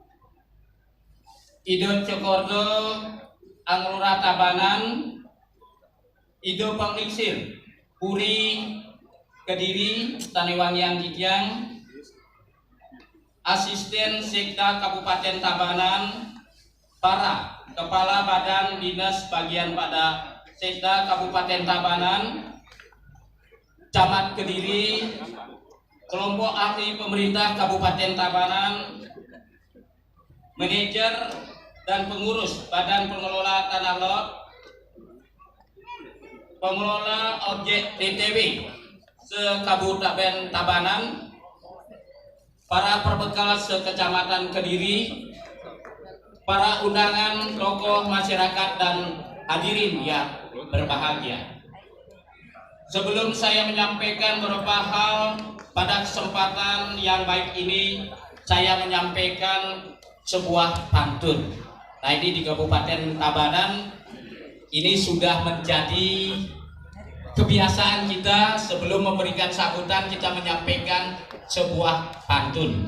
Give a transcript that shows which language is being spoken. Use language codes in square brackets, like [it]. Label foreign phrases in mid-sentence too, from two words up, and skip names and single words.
[id] Ido Cokordo Anglura Tabanan, Ido Penglingsir Puri Kediri Taniwangian Gigiang, Asisten Sekda Kabupaten Tabanan, para Kepala Badan Dinas Bagian pada Sekda Kabupaten Tabanan, Camat Kediri, Kelompok Ahli Pemerintah Kabupaten Tabanan, Manajer dan Pengurus Badan Pengelola Tanah Lot, Pengelola Objek DTW se-Kabupaten Tabanan, para perbekal se-Kecamatan Kediri, para undangan tokoh masyarakat dan hadirin yang berbahagia. Sebelum saya menyampaikan beberapa hal pada kesempatan yang baik ini, saya menyampaikan sebuah pantun. Nah, ini di Kabupaten Tabanan ini sudah menjadi kebiasaan kita sebelum memberikan sambutan kita menyampaikan sebuah pantun.